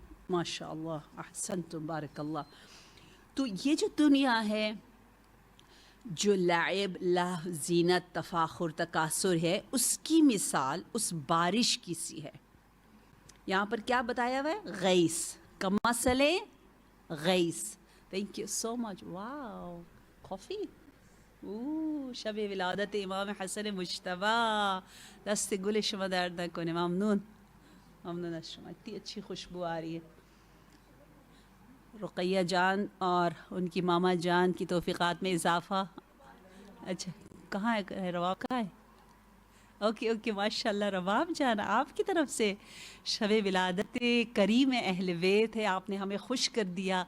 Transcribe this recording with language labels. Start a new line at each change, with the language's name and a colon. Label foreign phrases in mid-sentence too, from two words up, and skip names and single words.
Arabic: ماشاء اللہ احسنتم بارک اللہ.
Urdu: تو یہ جو دنیا ہے جو لعب لہو زینت تفاخر تکاثر ہے اس کی مثال اس بارش کی سی ہے. یہاں پر کیا بتایا ہوا ہے؟ غیث،
Arabic: کمثل غیث.
English: thank you so much. واو کافی.
Persian: شب ولادت امام حسن مجتبی، دست گل شما درد نکنه. ممنون، ممنون از شما.
Urdu: اتنی اچھی خوشبو آ رہی ہے. رقیہ جان اور ان کی ماما جان کی توفیقات میں اضافہ. اچھا کہاں ہے رباب؟ کہاں ہے؟
English: okay okay
Urdu: ماشاء اللہ. رباب جان آپ کی طرف سے شب ولادت کریم اہل بیت ہے، آپ نے ہمیں خوش کر دیا.